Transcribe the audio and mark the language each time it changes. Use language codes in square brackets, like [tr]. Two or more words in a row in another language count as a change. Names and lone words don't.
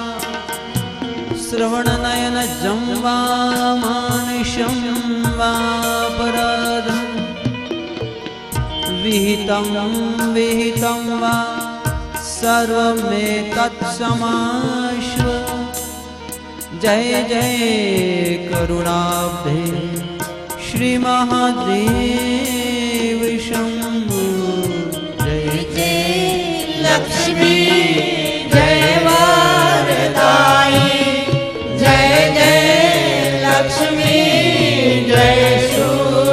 [sa] श्रवणनयनजं वा मानुषं वा पराधं विहितं विहितं वा सर्वमे तत्समाश्व जय जय करुणाब्धे श्री महादेव शंभु जय [hi] जय लक्ष्मी जय वरदाई जय जय लक्ष्मी जय सुख